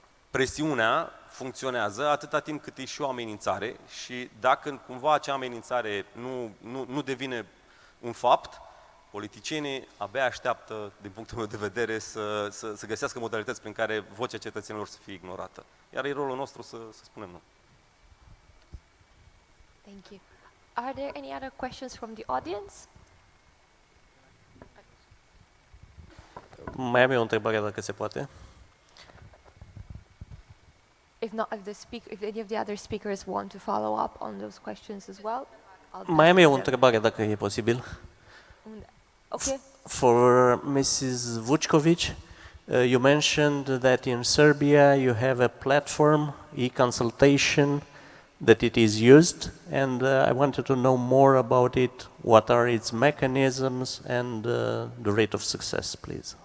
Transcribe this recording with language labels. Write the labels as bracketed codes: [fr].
[ro] Presiunea funcționează atâta timp cât e și o amenințare și dacă cumva acea amenințare nu devine un fapt, politicienii abia așteaptă, din punctul meu de vedere, să găsească modalități prin care vocea cetățenilor să fie ignorată. Iar e rolul nostru să spunem nu. [en] Thank you. Are there any other questions from the audience? [ro] Mai am eu o întrebare, dacă se poate. [en] If not, if any of the other speakers want to follow up on those questions as well, [ro] Mai am eu o întrebare, dacă e posibil. [en] Okay. For Mrs. Vučković, you mentioned that in Serbia you have a platform, e-consultation, that it is used, and I wanted to know more about it. What are its mechanisms and the rate of success, please?